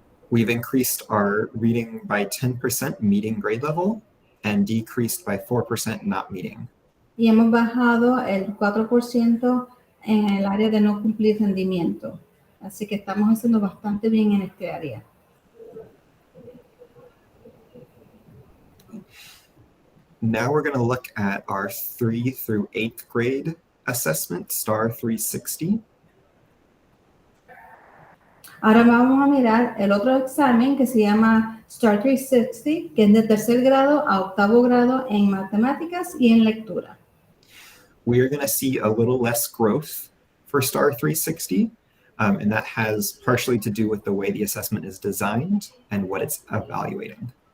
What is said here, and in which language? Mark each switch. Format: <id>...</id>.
<en>We've increased our reading by 10% meeting grade level and decreased by 4% not meeting.</en> <es>Y hemos bajado el 4% en el área de no cumplir rendimiento. Así que estamos haciendo bastante bien en este área.</es> <en>Now we're going to look at our 3 through 8th grade assessment, STAR 360.</en> <es>Ahora vamos a mirar el otro examen que se llama STAR 360, que es de tercer grado a octavo grado en matemáticas y en lectura.</es> <en>We are going to see a little less growth for STAR 360, and that has partially to do with the way the assessment is designed and what it's evaluating.</en>